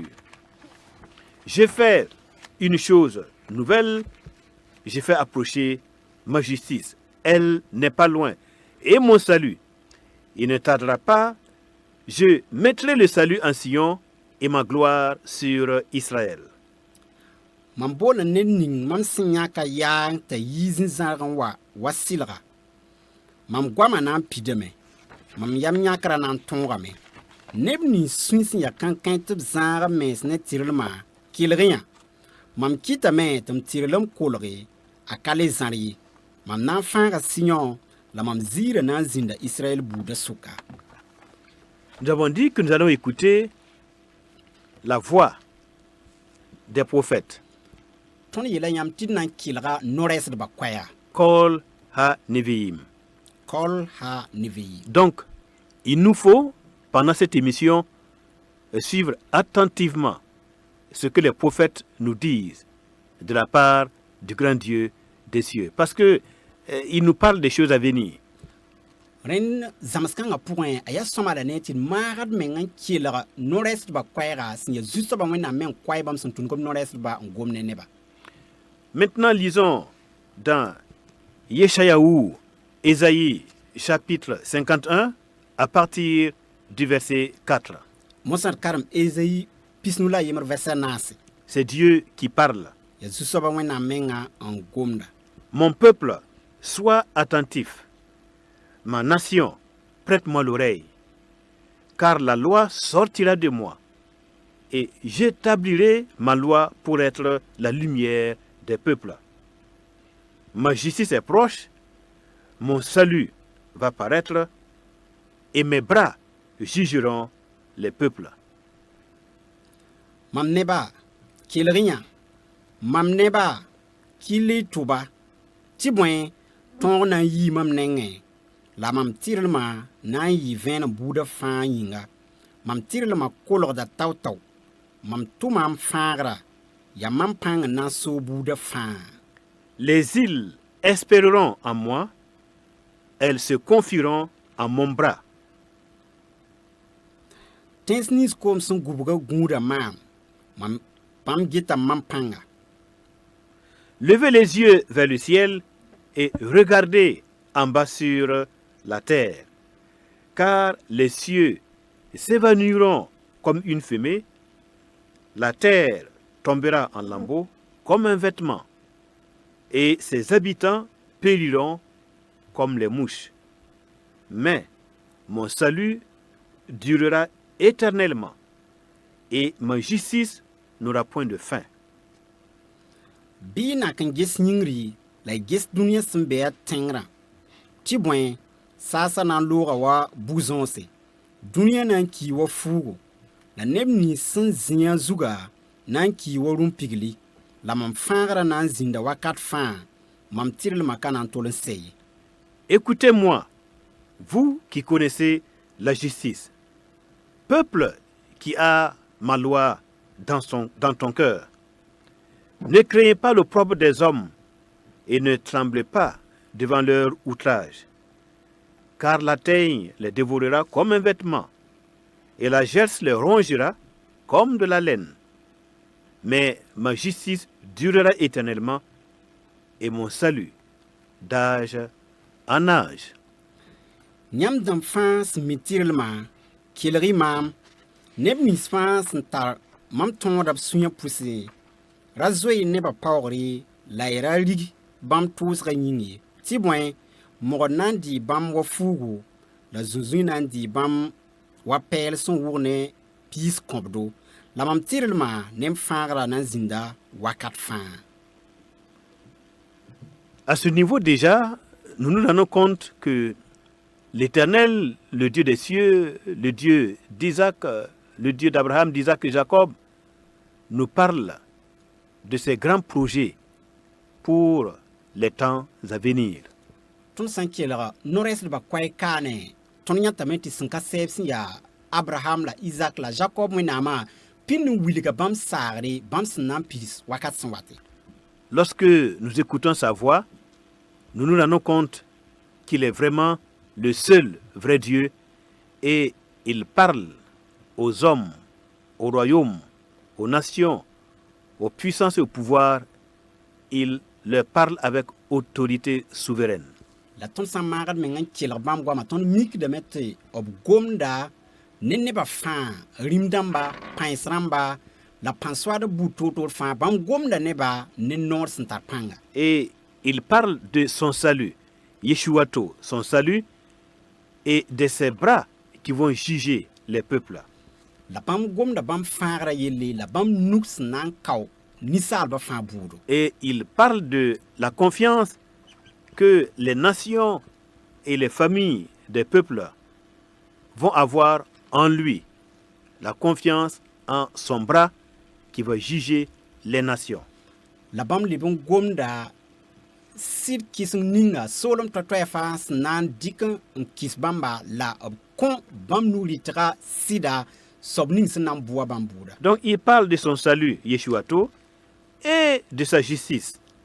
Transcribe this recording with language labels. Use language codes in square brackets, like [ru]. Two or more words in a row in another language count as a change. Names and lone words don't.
[fr] J'ai fait une chose nouvelle, j'ai fait approcher ma justice. Elle n'est pas loin. Et mon salut, il ne tardera pas. Je mettrai le salut en Sion et ma gloire sur Israël. [mos] Mam boolã ned ning mam sẽn yãka yaa t'a yiis n zãrg n wa sɩlga. Mam goamã na n pidame. Mam yam yãkrã na n tõogame. Neb nins sũy sẽn ya kãn-kãe tɩ b zãag mens ne tɩrlmã kelg yã. Mam kɩtame tɩ m tɩrlem kolge a ka le zãr ye. Mam na n fãaga Sion la mam ziirã na n zĩnda Israël buudã sʋka. [fr] Nous avons dit que nous allons écouter la voix des prophètes. [mos] Tõnd yeela yãmb tɩ d na n kelga no-rɛɛsdbã koɛɛga. [he] קול הנביאים. קול הנביאים. [fr] Donc, il nous faut, pendant cette émission, suivre attentivement ce que les prophètes nous disent de la part du grand Dieu des cieux. Parce que il nous parle des choses à venir. [mos] Rẽnd zãmskãngã pʋgẽ a yaa sõmada ne tɩ d maagd meng n kelg no-rɛɛsdbã koɛɛga sẽn ya zu-soabã wẽnnaam me n koɛɛ bãmb sẽn tũnug b no-rɛɛsdbã n gom ne neba. [fr] Maintenant, lisons dans Yeshayahu, Ésaïe, chapitre 51, à partir du verset 4. [mos] Mosã d karem Ezayi pisnu la yembr vɛrsa naase. [fr] C'est Dieu qui parle. [mos] Ya zu-soabã wẽnnaam menga n gomda. [fr] Mon peuple, sois attentif. Ma nation, prête-moi l'oreille. Car la loi sortira de moi. Et j'établirai ma loi pour être la lumière des peuples. Ma justice est proche, mon salut va paraître, et mes bras jugeront les peuples. [mos] Mam neba, kelg yã. Mam neba, kɩl y tʋba. Tɩ bõe, tõog na n yii mam nengẽ. La mam tɩrlmã na n yɩ vẽeneg buudã fãa yĩnga. Mam tɩrlmã kolgda tao-tao. Mam tʋma m fãagra. Ya mam pãng n na n soog buudã fãa. [fr] Les îles espéreront en moi, elles se confieront en mon bras. [mos] Tẽns nins koom sẽn gubga gũudã maam. Bãmb geta mam pãnga. [fr] Levez les yeux vers le ciel et regardez en bas sur la terre, car les cieux s'évanouiront comme une fumée, la terre tombera en lambeaux comme un vêtement, et ses habitants périront comme les mouches. Mais mon salut durera éternellement, et ma justice n'aura point de fin. [mos] Bɩ y nak n ges yĩngri la y ges dũniyã sẽn be a tẽngrã. Tɩ bõe, saasa na n looga wa bu-zõose. Dũniyã na n kii wa fuugo. La neb nins sẽn zĩ a zugã na n kii wa rũm-pigli. La mam fãagrã na n zĩnda wakat fãa. Mam tɩrlmã ka na n tol n sɛ ye. [fr] Écoutez-moi, vous qui connaissez la justice, peuple qui a ma loi dans ton cœur. Ne craignez pas l'opprobre des hommes et ne tremblez pas devant leur outrage, car la teigne les dévorera comme un vêtement, et la gerce les rongera comme de la laine. Mais ma justice durera éternellement, et mon salut d'âge en âge. [mos] Yãmb dãmb fãa sẽn mi tɩrlmã kelg-y maam neb nins fãa sẽn tar mam tõoda b sũyã pʋsẽ ra zoe nebã paoogre la y ra rig bãmb tʋʋsgã yĩng ye tɩ bõe mogd na n dɩɩ bãmb wa fuugu la zũ-zũy na n dɩɩ bãmb wa pɛɛl sẽn wʋg ne piis kõbdo la mam tɩrlmã neb fãagrã na n zĩnda wakat fãa. [fr] À ce niveau déjà, nous nous rendons compte que l'Éternel, le Dieu des cieux, le Dieu d'Isaac, le Dieu d'Abraham, d'Isaac et Jacob, nous parle de ses grands projets pour les temps à venir. [mos] Tõnd sã n kelga no-rɛɛsdbã koɛɛ-kaane tõnd yãtame tɩ sẽn ka sɛɛb sẽn yaa Abraham la Isaac la Jacob wẽnnaamã pĩnd n wilga bãmb saagre bãmb sẽn na n pis wakat sẽn wate. [fr] Lorsque nous écoutons sa voix, nous nous rendons compte qu'il est vraiment le seul vrai Dieu et il parle aux hommes, aux royaumes, aux nations, aux puissances et au pouvoir. Il leur parle avec autorité souveraine. [mos] La tõnd sã n maagd meng n kelg bãmb goamã tõnd mikdame tɩ b gomda ne nebã fãa rĩm-dãmba pãens rãmba la pãn-soaad buud toor-toor fãa bãmb gomda nebã ne noor sẽn tar pãnga. [fr] Et il parle de son salut, Yeshuato, son salut, et de ses bras qui vont juger les peuples. [mos] La bãmb gomda bãmb fãagrã yelle la bãmb nug sẽn na n kao ninsaalbã fãa buudo. [fr] Et il parle de la confiance que les nations et les familles des peuples vont avoir en lui. La confiance en son bras qui va juger les nations. [mos] La bãmb leb n gomda sɩd kɩseng ninga soolem toa-toɛɛ fãa sẽn na n dɩk n kɩs bãmba la b kõ bãmb nu-rɩtga sɩda soab ning sẽn na n bʋa bãmb buuda. [fr] Donc il parle de son salut, Yeshuato, et de sa justice.